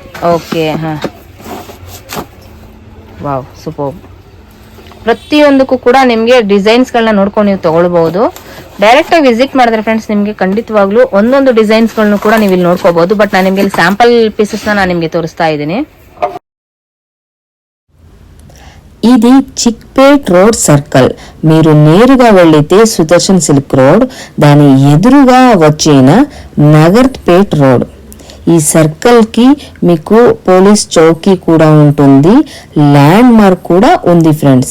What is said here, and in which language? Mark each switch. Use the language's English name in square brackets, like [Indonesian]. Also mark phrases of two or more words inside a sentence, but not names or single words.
[English] OK, ha, wow super. [Kannada] ಪ್ರತಿಯೊಂದಕ್ಕೂ ಕೂಡ ನಿಮ್ಗೆ ಡಿಸೈನ್ಸ್ ಗಳನ್ನ ನೋಡ್ಕೊಂಡು ನೀವು ತಗೊಳ್ಬಹುದು. ಡೈರೆಕ್ಟ್ ಆಗಿ ವಿಸಿಟ್ ಮಾಡಿದ್ರೆ ಫ್ರೆಂಡ್ಸ್ ನಿಮ್ಗೆ ಖಂಡಿತವಾಗ್ಲೂ ಒಂದೊಂದು ಡಿಸೈನ್ಸ್ ಗಳನ್ನು ಕೂಡ ನೀವು ಇಲ್ಲಿ ನೋಡ್ಕೋಬಹುದು. ಬಟ್ ನಾನು ನಿಮ್ಗೆ ಇಲ್ಲಿ [English] sample pieces [Kannada] ನಾನು ನಿಮ್ಗೆ [Telugu] తోరుస్తా ఇదిని. ఇది చిక్పేట్ రోడ్ సర్కిల్. మీరు నేరుగా వెళ్లితే సుదర్శన్ సిల్క్ రోడ్, దాని ఎదురుగా వచ్చిన నగర్పేట్ రోడ్. ఈ సర్కిల్ కి మీకు పోలీస్ చౌకీ కూడా ఉంటుంది, ల్యాండ్ మార్క్ కూడా ఉంది ఫ్రెండ్స్.